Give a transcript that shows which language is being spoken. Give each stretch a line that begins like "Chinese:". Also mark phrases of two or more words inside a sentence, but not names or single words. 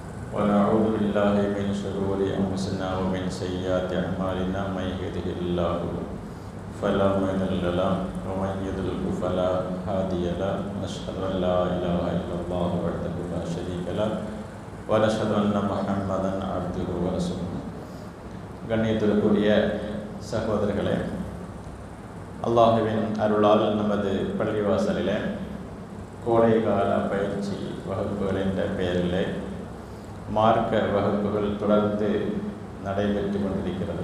Arabic: ونعوذ بالله من شرور أنفسنا ومن سيئات أعمالنا من يهده الله فلا مضل له ومن يضلل فلا هادي له نشهد أن لا إله إلا الله وحده لا شريك له ونشهد أن محمدا عبده ورسوله.
Tamil: கண்ணியத்திற்குரிய சகோதரர்களே, அல்லாஹுவின் அருளால் நமது பள்ளிவாசலிலே கோடைகால பயிற்சி வகுப்புகள் என்ற பெயரிலே மார்க்க வகுப்புகள் தொடர்ந்து நடைபெற்று கொண்டிருக்கிறது.